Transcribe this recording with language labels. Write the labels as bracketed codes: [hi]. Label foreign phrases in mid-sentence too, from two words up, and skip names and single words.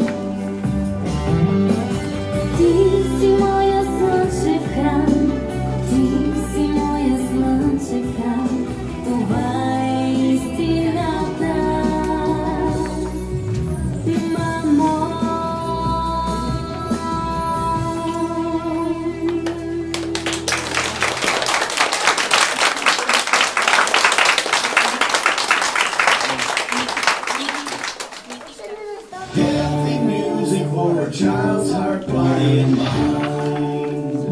[bg] Ти си моя слънчев храм, ти си моя слънчев храм. Това е истината, мамо. [en] Healthy music for a child's heart, body, and mind.